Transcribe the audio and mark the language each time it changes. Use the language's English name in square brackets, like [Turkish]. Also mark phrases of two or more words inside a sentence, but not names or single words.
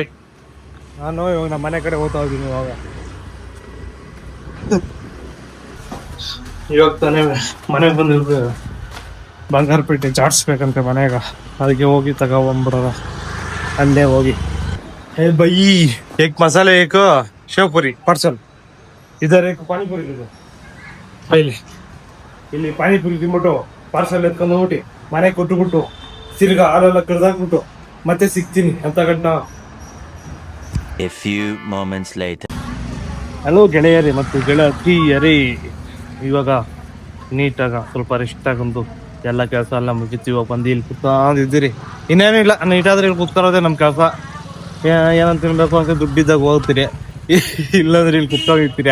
[Kannada] ನಾನು ಇವಾಗ ನಮ್ಮ ಮನೆ ಕಡೆ ಹೋಗ್ತಾ ಇದ್ದೀನಿ. ಇವಾಗ ತಾನೇ ಮನೆಗೆ ಬಂದಿರ್ಬೇಕು. ಬಂಗಾರಪೇಟೆ ಚಾಟ್ಸ್ಬೇಕಂತೆ ಮನೆಯಾಗ. ಅದಕ್ಕೆ ಹೋಗಿ ತಗೊಬಂದ್ಬಿಡೋದ ಅಲ್ಲೇ ಹೋಗಿ. [Hindi] ಬೈ एक मसाले, एक शेव पूरी पार्सल. इधर एक [Kannada] ಪಾನಿಪುರಿ ಇದೆ. ಇಲ್ಲಿ ಪಾನಿಪುರಿ ತಿನ್ಬಿಟ್ಟು ಪಾರ್ಸಲ್ ಎತ್ಕೊಂಡು ಹೋಗ್ಬಿಟ್ಟು ಮನೆಗೆ ಕೊಟ್ಟುಬಿಟ್ಟು ತಿರ್ಗಾ ಹಾಲೆಲ್ಲ ಕಡ್ದಾಕ್ಬಿಟ್ಟು ಮತ್ತೆ ಸಿಗ್ತೀನಿ ಅಂತ ಗಂಟ. [English] A few moments later. [Kannada] ಹಲೋ ಗೆಳೆಯರೇ ಮತ್ತು ಗೆಳತಿಯರೇ, ಇವಾಗ ನೀಟಾಗ ಸ್ವಲ್ಪ ರೆಸ್ಟ್ ತಗೊಂಡು ಎಲ್ಲ ಕೆಲಸ ಎಲ್ಲ ಮುಗಿತು. ಇವಾಗ ಬಂದು ಇಲ್ಲಿ ಕುತ್ಕೊಂಡಿದ್ದೀರಿ. ಇನ್ನೇನಿಲ್ಲ, ನೀಟಾದ್ರೆ ಇಲ್ಲಿ ಕುತ್ಕೊಳ್ಳೋದೇ ನಮ್ಮ ಕೆಲಸ. ಏನಂತ ತಿನ್ಬೇಕು ಅಂತ ದುಡ್ಡಿದ್ದಾಗ ಹೋಗ್ತೀರಿ, ಇಲ್ಲಾಂದ್ರೆ ಇಲ್ಲಿ ಕುತ್ಕೊಂಡಿರ್ತೀರಿ.